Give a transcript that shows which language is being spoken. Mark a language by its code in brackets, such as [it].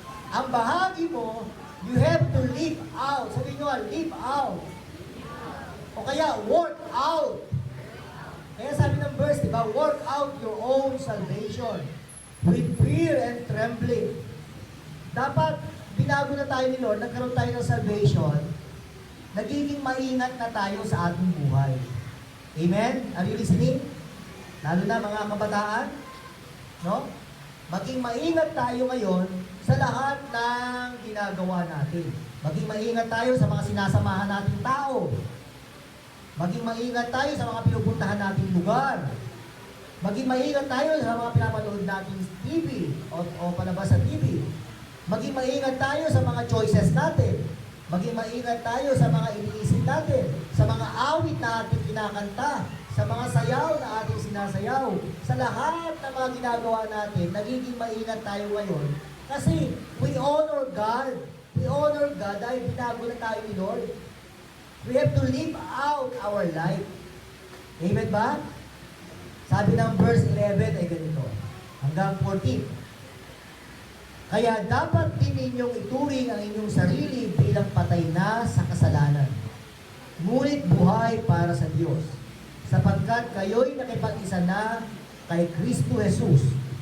[tl] Ang bahagi mo, [en] you have to live out. [tl] Sabihin nyo, live out. O kaya, work out. Kaya sabi ng verse, diba, [en] work out your own salvation with fear and trembling. [tl] Dapat, binago na tayo ni Lord, nagkaroon tayo ng salvation, nagiging maingat na tayo sa ating buhay. Amen? [en] Are you listening? [tl] Lalo na mga kabataan, no? Maging maingat tayo ngayon sa lahat ng ginagawa natin. Maging maingat tayo sa mga sinasamahan nating tao. Maging maingat tayo sa mga pinupuntahan nating lugar. Maging maingat tayo sa mga pinapanood nating TV o palabas sa TV. Maging maingat tayo sa mga choices natin. Maging maingat tayo sa mga iniisip natin, sa mga awit na ating kinakanta, sa mga sayaw na ating sinasayaw, sa lahat ng mga ginagawa natin, nagiging maingat tayo ngayon. [en] Kasi we honor God. We honor God [tl] dahil binago na tayo ni Lord. [en] We have to live out our life. [tl] Amen ba? Sabi ng verse 11 ay ganito, hanggang 14. Kaya dapat din ninyong ituring ang inyong sarili bilang patay na sa kasalanan. Ngunit buhay para sa Diyos, sapagkat kayo'y nakipag-isa na kay Kristo Jesus.